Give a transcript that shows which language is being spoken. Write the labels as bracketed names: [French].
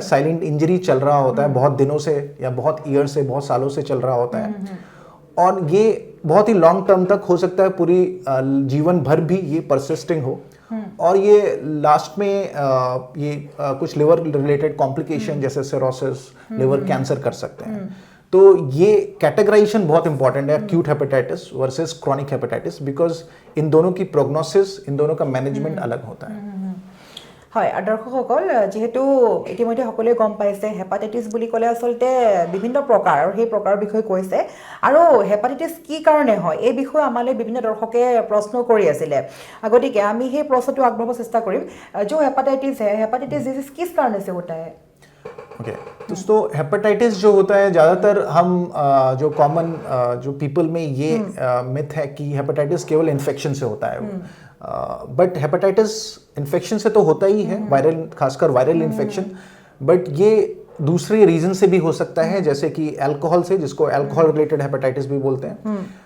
[Hindi] Silent injury चल रहा होता है, बहुत दिनों से या बहुत ईयर से, बहुत सालों से चल रहा होता है, और ये बहुत ही लॉन्ग टर्म तक हो सकता है, पूरी जीवन भर भी ये परसिस्टिंग हो, और ये लास्ट में ये कुछ लिवर रिलेटेड कॉम्प्लिकेशन जैसे सिरोसिस, लिवर कैंसर कर सकते हैं। तो ये कैटेगराइजेशन बहुत इंपॉर्टेंट है, acute hepatitis versus chronic hepatitis, because in दोनों की प्रोग्नोसिस, इन दोनों का मैनेजमेंट अलग होता है। [Assamese] হয়, দৰ্শকসকল, যিহেতু ইতিমধ্যে সকলোৱে গম পাইছে হেপাটাইটিছ বুলি ক'লে আচলতে বিভিন্ন প্ৰকাৰ, আৰু সেই প্ৰকাৰৰ বিষয়ে কৈছে। আৰু হেপাটাইটিছ কি কাৰণে হয় এই বিষয়ে আমালৈ বিভিন্ন দৰ্শকে প্ৰশ্ন কৰি আছিলে, গতিকে আমি সেই প্ৰশ্নটো আগবঢ়াব চেষ্টা কৰিম। [Hindi] जो हेपाटाइटिस है, हेपाटाइटिस डिजीज किस कारण से होता है? ओके, तो हेपेटाइटिस जो होता है, ज़्यादातर हम जो कॉमन जो पीपल में ये मिथ है कि हेपेटाइटिस केवल इन्फेक्शन से होता है, बट हेपेटाइटिस इन्फेक्शन से तो होता ही है, वायरल, खासकर वायरल इन्फेक्शन, बट ये दूसरे रीजन से भी हो सकता है, जैसे कि अल्कोहल से, जिसको अल्कोहल रिलेटेड हेपेटाइटिस भी बोलते हैं।